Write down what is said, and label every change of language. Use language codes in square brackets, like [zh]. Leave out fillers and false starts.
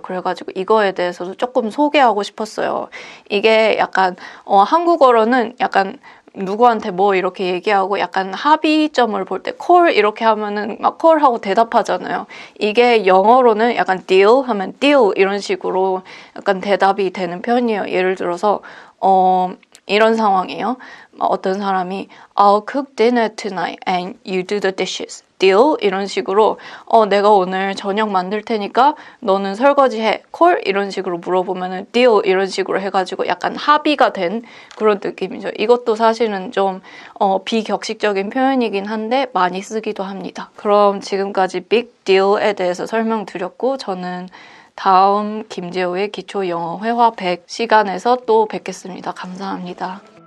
[ko] 그래가지고 이거에 대해서도 조금 소개하고 싶었어요. 이게 약간 한국어로는 약간 누구한테 뭐 이렇게 얘기하고 약간 합의점을 볼 때 call 이렇게 하면은 막 call 하고 대답하잖아요. 이게 영어로는 약간 deal 하면 deal 이런 식으로 약간 대답이 되는 편이에요. 예를 들어서 이런 상황이에요. [en] 어떤 사람이 I'll cook dinner tonight and you do the dishes. deal? [ko] 이런 식으로 내가 오늘 저녁 만들 테니까 너는 설거지해. call? 이런 식으로 물어보면은 deal? 이런 식으로 해가지고 약간 합의가 된 그런 느낌이죠. 이것도 사실은 좀 비격식적인 표현이긴 한데 많이 쓰기도 합니다. 그럼 지금까지 big deal에 대해서 설명드렸고 저는 다음 김재호의 기초 영어 회화 100 시간에서 또 뵙겠습니다. 감사합니다.